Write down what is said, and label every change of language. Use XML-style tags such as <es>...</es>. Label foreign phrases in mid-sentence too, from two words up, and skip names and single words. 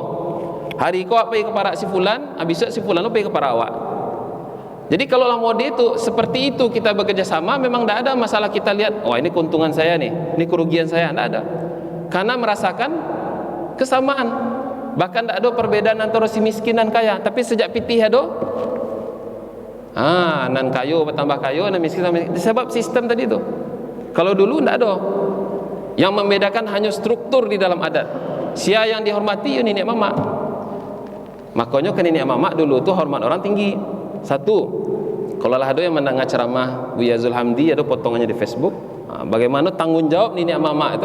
<id>Hari kau pergi ke parak si fulan, habis si fulan pergi ke parak awak. Jadi kalau mode itu seperti itu kita bekerja sama, memang tidak ada masalah kita lihat, ini keuntungan saya nih, ini kerugian saya, tidak ada. Karena merasakan kesamaan. Bahkan tidak ada perbedaan antara si miskin dan kaya.</id> <min>Tapi sejak pitih ada, nan kayo bertambah kayo, nan miskin tambah miskin.</min> <id>Sebab sistem tadi itu. Kalau dulu tidak ada. Yang membedakan hanya struktur di dalam adat. Sia yang dihormati ya nenek mamak. Makanya ke nenek mamak dulu tu hormat orang tinggi. Satu, kalau lah ada yang mendengar ceramah Buya Zulhamdi ada potongannya di Facebook, bagaimana tanggung jawab nenek mamak itu.</id>